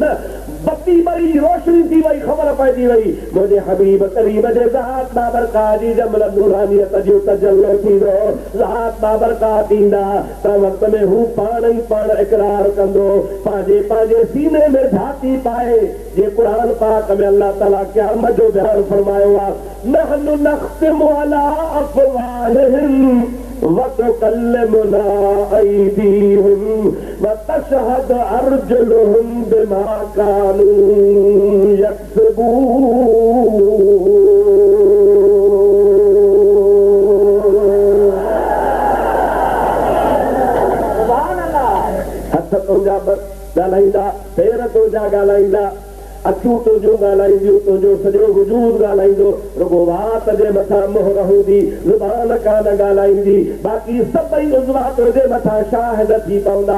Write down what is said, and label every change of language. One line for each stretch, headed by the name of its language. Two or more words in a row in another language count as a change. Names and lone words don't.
Sindhi: न बत्ती ॿरी रोशनी थी वई, ख़बर पइजी वई मुंहिंजे हबीब करीम जे ज़ात बाबरकात जी जंहिंमहिल नूरानियत जो तजल्लो थींदो, ज़ात बाबरकात ईंदा त वक़्त में हू पाण ई पाण इक़रार कंदो, पंहिंजे पंहिंजे सीने में झाती पाए। जे क़ुरान पाक में अल्लाह ताला क़यामत जो बयान फरमायो आहे,
Arabic: نحن نختم على أفواههم وتكلمنا أيديهم وتشهد أرجلهم بما كانوا يكسبون.
Sindhi: हथ तुंहिंजा ॻाल्हाईंदा, पेर तुंहिंजा ॻाल्हाईंदा, अखियूं तुंहिंजूं ॻाल्हाईंदियूं, तुंहिंजो सॼो वजूद ॻाल्हाईंदो, रुॻो वात जे मथां मोहर हूंदी, ज़ुबान कान ॻाल्हाईंदी, बाक़ी सभई उज़वा तुंहिंजे मथां शाहिद थी पवंदा।